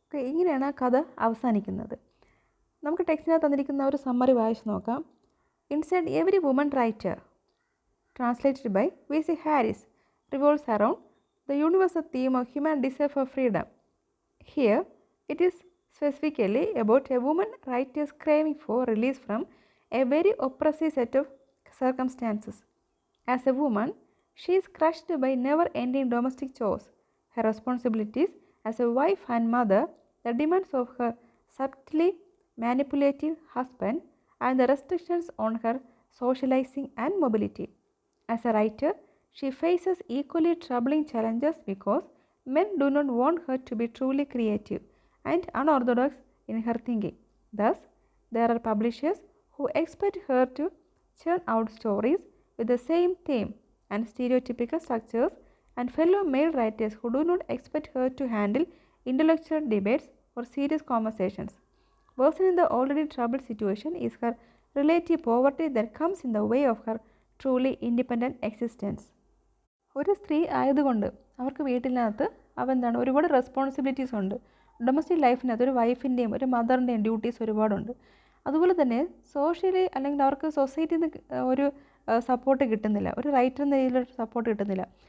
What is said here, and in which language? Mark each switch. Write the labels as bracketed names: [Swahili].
[Malayalam] ഇങ്ങനെയാണ് ആ കഥ അവസാനിക്കുന്നത്. നമുക്ക് ടെക്സ്റ്റിനകത്ത് തന്നിരിക്കുന്ന ഒരു സമ്മറി വായിച്ച് നോക്കാം. [English] Inside every woman writer, translated by V.C. Harris, revolves around the universal theme of human desire for freedom. Here, it is specifically about a woman writer's craving for release from a very oppressive set of circumstances. As a woman, she is crushed by never-ending domestic chores, her responsibilities as a wife and mother, the demands of her subtly manipulative husband, and the restrictions on her socializing and mobility. As a writer, she faces equally troubling challenges because men do not want her to be truly creative and unorthodox in her thinking. Thus, there are publishers who expect her to churn out stories with the same theme and stereotypical structures, and fellow male writers who do not expect her to handle intellectual debates or serious conversations. Worsening the already troubled situation is her relative poverty that comes in the way of her truly independent existence. [Malayalam] ഒരു സ്ത്രീ ആയതുകൊണ്ട് അവർക്ക് വീട്ടിനകത്ത് ഒരുപാട് responsibilities ഉണ്ട്. Domestic ലൈഫിനകത്ത് ഒരു വൈഫിൻ്റെയും ഒരു മദറിൻ്റെയും duties ഒരുപാടുണ്ട്. അതുപോലെ തന്നെ സോഷ്യലി അല്ലെങ്കിൽ അവർക്ക് സൊസൈറ്റിയിൽ നിന്ന് ഒരു സപ്പോർട്ട് കിട്ടുന്നില്ല, ഒരു റൈറ്റർ എന്ന രീതിയിലൊരു സപ്പോർട്ട് കിട്ടുന്നില്ല.